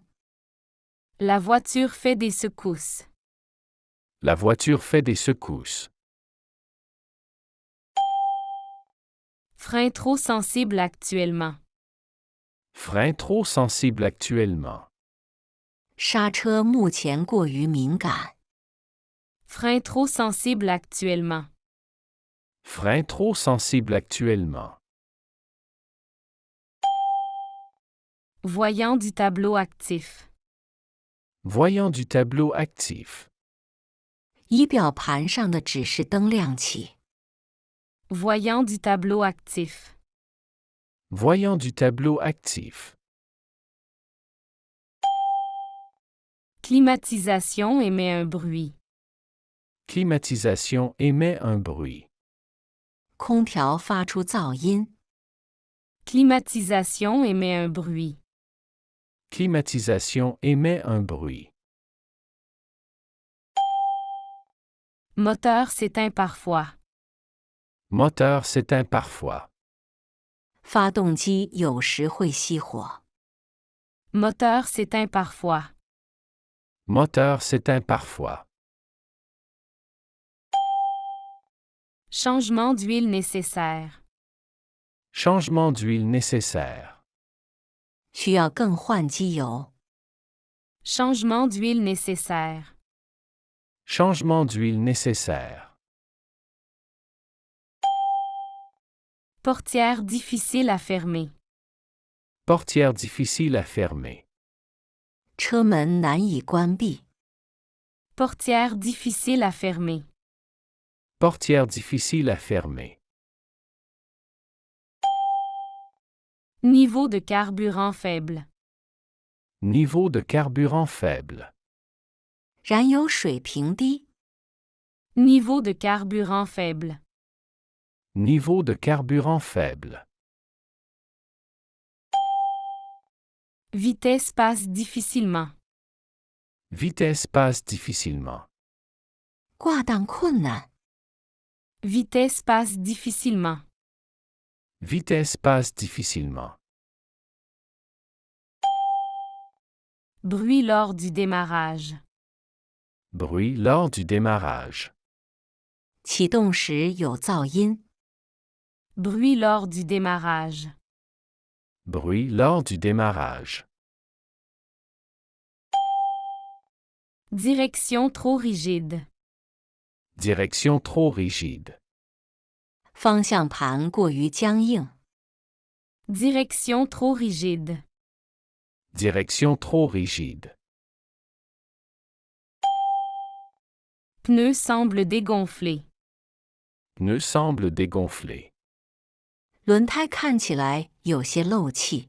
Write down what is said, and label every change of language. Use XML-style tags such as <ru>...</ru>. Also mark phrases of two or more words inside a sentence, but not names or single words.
<fr>La voiture fait des secousses. La voiture fait des secousses. Frein trop sensible actuellement. Frein trop sensible actuellement.</fr> <zh>刹车目前过于敏感。</zh> <fr>Frein trop sensible actuellement. Frein trop sensible actuellement. Voyant du tableau actif. Voyant du tableau actif.</fr> <zh>仪表盘上的指示灯亮起。</zh> <fr>Voyant du tableau actif. Voyant du tableau actif. Climatisation émet un bruit. Climatisation émet un bruit.</fr> <zh>空调发出噪音。</zh> <fr>Climatisation émet un bruit. Climatisation émet un bruit. Moteur s'éteint parfois. Moteur s'éteint parfois.</fr> <zh>发动机有时会熄火。</zh> <fr>Moteur s'éteint parfois. Moteur s'éteint parfois. Changement d'huile nécessaire. Changement d'huile nécessaire.</fr> <zh>需要更换机油。</zh> <fr>Changement d'huile nécessaire. Changement d'huile nécessaire. Portière difficile à fermer. Portière difficile à fermer.</fr> <zh>车门难以关闭。</zh> <fr>Portière difficile à fermer. Portière difficile à fermer. Niveau de carburant faible. Niveau de carburant faible.</fr> <zh>燃油水平低。</zh> <fr>Niveau de carburant faible. Niveau de carburant faible. Vitesse passe difficilement. Vitesse passe difficilement.</fr> <zh>挂档困难。</zh> <fr>Vitesse passe difficilement. Vitesse passe difficilement. Bruit lors du démarrage. Bruit lors du démarrage.</fr> <zh>启动时有噪音。</zh> <fr>Bruit lors du démarrage. Bruit lors du démarrage. Direction trop rigide. Direction trop rigide.</fr> <zh>方向盘过于僵硬。</zh> <fr>Direction trop rigide. Direction trop rigide. Pneu semble dégonflé. Pneu semble dégonflé.</fr> <zh>轮胎看起来有些漏气。</zh>